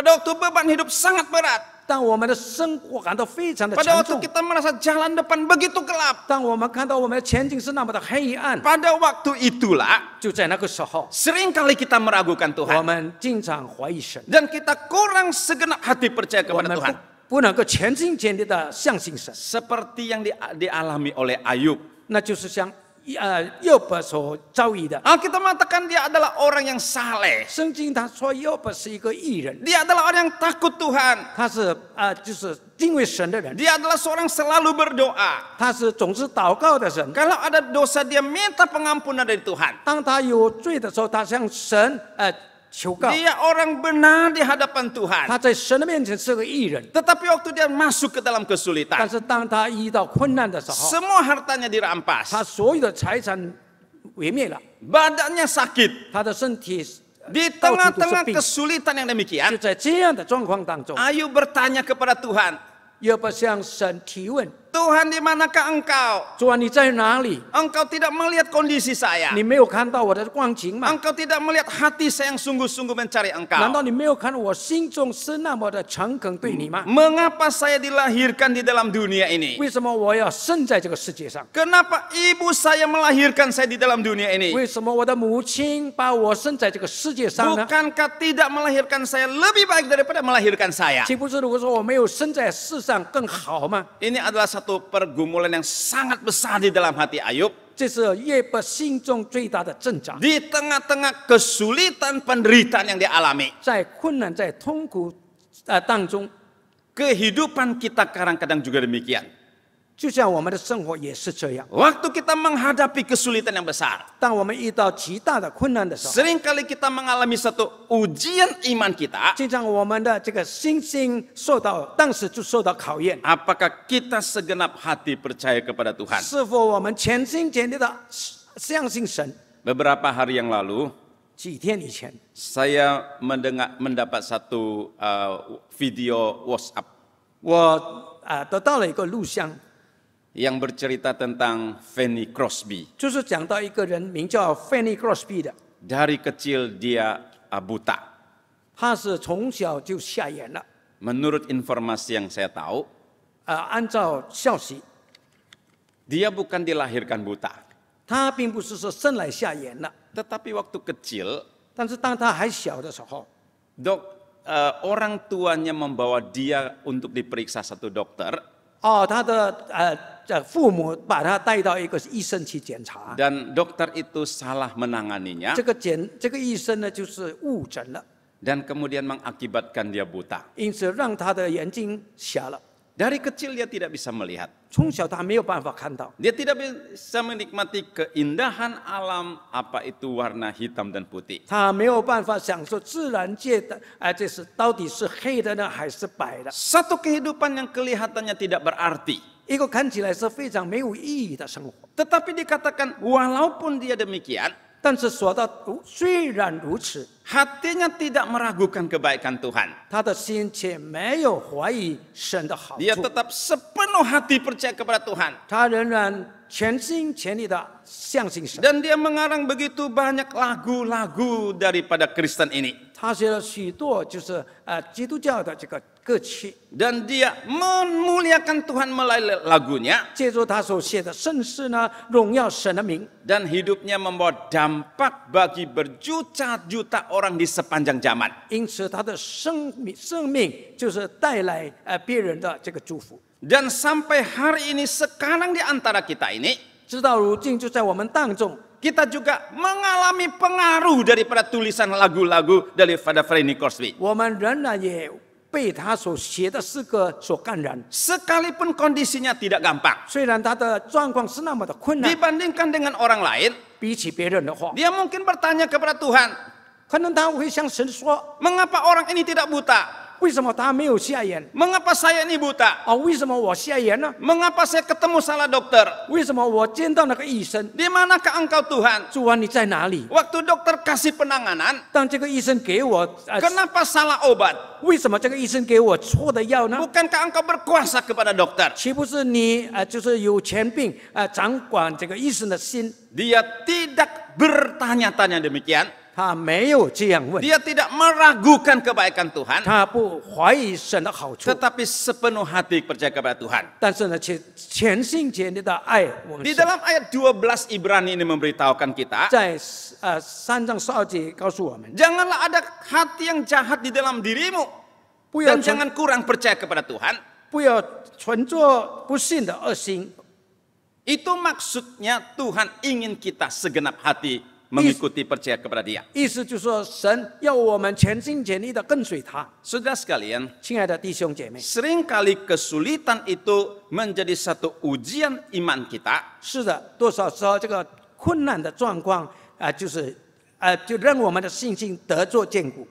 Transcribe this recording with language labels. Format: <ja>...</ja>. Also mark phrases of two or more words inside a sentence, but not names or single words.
<id>pada waktu beban hidup sangat berat,</id> <zh>当我们的生活感到非常的</zh> <id>pada</id> <zh>沉</zh> <id>waktu</id> <zh>重，</zh> <id>kita merasa jalan depan begitu gelap,</id> <zh>当我们看到我们的前景是那么的黑暗，</zh> <id>pada waktu itulah</id> <zh>就在那个时候，</zh> <id>seringkali kita meragukan</id> <zh>我</zh> <id>Tuhan.</id> <zh>们经常怀疑神，</zh> <id>Dan kita kurang segenap hati percaya</id> <zh>我</zh> <id>kepada</id> <zh>们</zh> <id>Tuhan.</id> <zh>不能够全心全意的相信神，</zh> <id>Seperti yang dialami oleh Ayub.</id> <zh>那就是像约伯所遭遇的。</zh> <id>Alkitab mengatakan dia adalah orang yang saleh.</id> <zh>圣经他说约伯是一个义人，</zh> <id>Dia adalah orang yang takut Tuhan.</id> <zh>他是就是敬畏神的人，</zh> <id>Dia adalah seorang selalu berdoa.</id> <zh>他是总是祷告的人。</zh> <id>Kalau ada dosa dia minta pengampunan dari Tuhan.</id> <zh>当他有罪的时候，他向神求告。</zh> <id>Dia orang benar di hadapan Tuhan.</id> <zh>他在神的面前是个义人，</zh> <id>Tetapi waktu dia masuk ke dalam</id> <zh>但</zh> <id>kesulitan,</id> <zh>是当他遇到困难的时候，</zh> <id>semua hartanya dirampas.</id> <zh>他所有的财产毁灭了，</zh> <id>Badannya sakit.</id> <zh>他的身体</zh> <id>Di</id> <zh>到处都是</zh> <id>tengah-tengah</id> <zh>病。</zh> <id>kesulitan yang</id> <zh>就</zh> <id>demikian,</id> <zh>在这样的状况当中，</zh> <id>Ayub bertanya kepada Tuhan,</id> <zh>约伯向神提问：</zh> <id>Tuhan di manakah engkau?</id> <zh>主啊，你在哪里？</zh> <id>Engkau tidak melihat kondisi saya.</id> <zh>你没有看到我的光景吗？</zh> <id>Engkau tidak melihat hati saya yang sungguh-sungguh mencari</id> <zh>难</zh> <id>engkau.</id> <zh>道你没有看到我心中是那么的诚恳对你吗？</zh> <id>Mengapa saya dilahirkan di dalam dunia ini?</id> <zh>为什么我要生在这个世界上？</zh> <id>Kenapa ibu saya melahirkan saya di dalam dunia ini?</id> <zh>为什么我的母亲把我生在这个世界上呢？</zh> <id>Bukankah tidak melahirkan saya lebih baik daripada melahirkan saya?</id> <zh>岂不是如果说我没有生在世上更好吗？</zh> <id>Ini adalah satu pergumulan yang sangat besar di dalam hati Ayub.</id> <zh>这是约伯心中最大的挣扎，</zh> <id>Di tengah-tengah kesulitan penderitaan yang dialami.</id> <zh>在困难、在痛苦当中，</zh> <id>Kehidupan kita kadang-kadang juga demikian.</id> <zh>就像我们的生活也是这样。</zh> <id>Waktu kita menghadapi kesulitan yang besar,</id> <zh>当我们遇到极大的困难的时候，</zh> <id>seringkali kita mengalami satu ujian iman kita.</id> <zh>经常我们的这个信心当时就受到考验。</zh> <id>Apakah kita segenap hati percaya kepada Tuhan?</id> <zh>是否我们全心全意的相信神？</zh> <id>Beberapa hari yang lalu,</id> <zh>几天以前，</zh> <id>saya mendapat satu video WhatsApp</id> <zh>我得到了一个录像，</zh> <id>yang bercerita tentang Fanny Crosby.</id> <zh>就是讲到一个人名叫 Fanny Crosby 的，</zh> <id>Dari kecil dia buta.</id> <zh>他是从小就瞎眼了。</zh> <id>Menurut informasi yang saya tahu,</id> <zh>按照消息，</zh> <id>dia bukan dilahirkan buta.</id> <zh>他并不是说生来瞎眼了，</zh> <id>Tetapi waktu kecil,</id> <zh>但是当他还小的时候，</zh> <id>orang tuanya membawa dia untuk diperiksa satu dokter.</id> <zh>他的这父母把他带到一个医生去检查，</zh> <id>dan dokter itu salah menanganinya</id> <zh>这个医生呢就是误诊了，</zh> <id>dan kemudian mengakibatkan dia buta.</id> <zh>因此让他的眼睛瞎了。</zh> <id>Dari kecil dia tidak bisa melihat.</id> <zh>从小他没有办法看到，</zh> <id>Dia tidak bisa menikmati keindahan alam, apa itu warna hitam dan putih.</id> <zh>他没有办法享受自然界的，这是到底是黑的呢还是白的？</zh> <id>Satu kehidupan yang kelihatannya tidak berarti.</id> <zh>一个看起来是非常没有意义的生活。</zh> <id>Tetapi dikatakan walaupun dia demikian,</id> <zh>但是说到虽然如此，</zh> <id>hatinya tidak meragukan kebaikan Tuhan.</id> <zh>他的心却没有怀疑神的好</zh> <id>Dia</id> <zh>处，</zh> <id>tetap sepenuh hati percaya kepada Tuhan.</id> <zh>他仍然全心全意的相信神。</zh> <id>Dan dia mengarang begitu banyak lagu-lagu daripada Kristen ini.</id> <zh>他写了许多就是基督教的这个歌曲，</zh> <id>Dan dia memuliakan Tuhan melalui lagunya.</id> <zh>借助他所写的圣诗呢，荣耀神的名。</zh> <id>Dan hidupnya membawa dampak bagi berjuta-juta orang di sepanjang zaman.</id> <zh>因此，他的生命就是带来别人的这个祝福。</zh> <id>Dan sampai hari ini sekarang di antara kita ini,</id> <zh>直到如今，就在我们当中，</zh> <id>kita juga mengalami pengaruh daripada tulisan lagu-lagu daripada Freddie Crosby.</id> <zh>我们仍然也被他所写的诗歌所感染。</zh> <id>Sekalipun kondisinya tidak gampang.</id> <zh>虽然他的状况是那么的困难，</zh> <id>Dibandingkan dengan orang lain,</id> <zh>比起别人的话，</zh> <id>dia mungkin bertanya kepada Tuhan,</id> <zh>可能他会向神说：</zh> <id>mengapa orang ini tidak buta?</id> <zh>为什么他没有瞎眼？</zh> <id>Mengapa saya ini buta?</id> <zh>为什么我瞎眼呢？</zh> <id>Mengapa saya ketemu salah dokter?</id> <zh>为什么我见到那个医生？</zh> <id>Di manakah engkau Tuhan?</id> <zh>主啊，你在哪里？</zh> <id>Waktu dokter kasih penanganan,</id> <zh>当这个医生给我，</zh> <id>kenapa salah obat?</id> <zh>为什么这个医生给我错的药呢？</zh> <id>Bukankah engkau berkuasa kepada dokter?</id> <zh>岂不是你就是有权柄掌管这个医生的心？</zh> <id>Dia tidak bertanya-tanya demikian.</id> <zh>他没有这样问，</zh> <id>Dia tidak meragukan kebaikan Tuhan,</id> <zh>他不怀疑神的好处，</zh> <id>tetapi sepenuh hati percaya kepada Tuhan.</id> <zh>但是呢，却全心全意的爱我们</zh> <id>Di</id> <zh>神。</zh> <id>dalam ayat 12 Ibrani ini memberitahukan kita,</id> <zh>在3章12节告诉我们，</zh> <id>janganlah ada hati yang jahat di dalam dirimu</id> <zh>不要</zh> <id>dan</id> <zh>存</zh> <id>jangan kurang percaya kepada Tuhan.</id> <zh>不要存着不信的恶心。</zh> <id>Itu maksudnya Tuhan ingin kita segenap hati mengikuti percaya kepada Dia.</id> <zh>意思就是说，神要我们全心全意的跟随他。</zh> <id>Saudara sekalian,</id> <zh>亲爱的弟兄姐妹，</zh> <id>seringkali kesulitan itu menjadi satu ujian iman kita</id> <zh>是的，多少时候这个困难的状况就让我们的信心得做坚固，</zh>